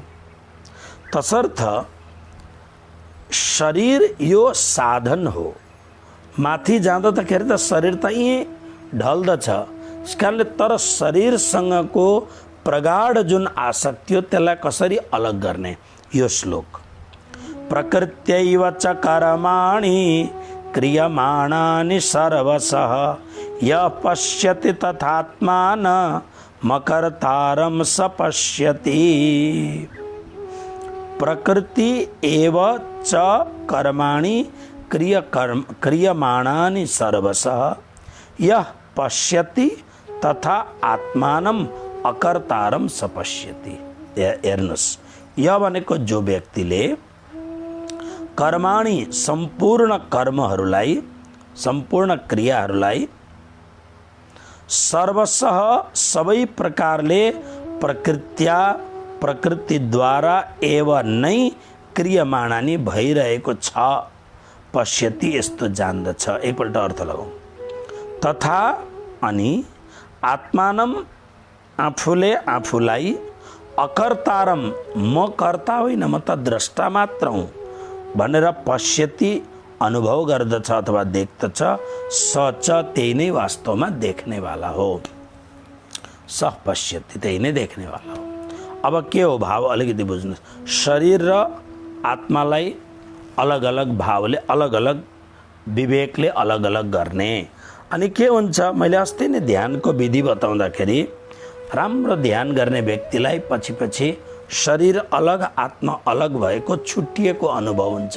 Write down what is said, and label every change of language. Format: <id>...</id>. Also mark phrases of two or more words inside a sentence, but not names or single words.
<ne>तसर्थ शरीर यो साधन हो, माथि जाँदाखेरि त शरीर त यहीँ ढल्दछ। यस कारणले तर शरीरसँगको प्रगाढ जुन आसक्ति हो त्यसलाई कसरी अलग गर्ने, यो श्लोक।</ne> <sa>प्रकृत्यैव च कर्माणि क्रियमाणानि सर्वशः यः पश्यति तथात्मान मकर्तारं स पश्यति। प्रकृति एव च कर्माणि क्रियमाणानि सर्वशः यः पश्यति तथा आत्मानं अकर्तारं स पश्यति।</sa> <ne>हेर्नुस्, यह भनेको जो व्यक्तिले कर्माणि सम्पूर्ण कर्महरूलाई, सम्पूर्ण क्रियाहरूलाई सर्वशः सबै प्रकारले प्रकृतिद्वारा एव नै क्रियमाणानि भइरहेको छ, पश्यति, यस्तो जान्दछ। एकपल्ट अर्थ लगाउँ। तथा अनि आत्मानम, आफूले आफूलाई, अकर्तारम, म कर्ता होइन म त द्रष्टा मात्र हुँ भनेर पश्यति, अनुभव गर्दछ अथवा देख्दछ।</ne> <sa>स च</sa> <ne>त्यही नै वास्तवमा देख्नेवाला हो,</ne> <sa>स पश्यति,</sa> <ne>त्यही नै देख्नेवाला हो। अब के हो भाव अलिकति बुझ्नुहोस्। शरीर र आत्मालाई अलग अलग भावले, अलग अलग विवेकले अलग अलग गर्ने। अनि के हुन्छ, मैले अस्ति नै ध्यानको विधि बताउँदाखेरि राम्रो ध्यान गर्ने व्यक्तिलाई पछि पछि शरीर अलग आत्मा अलग भएको छुट्टिएको अनुभव हुन्छ।</ne>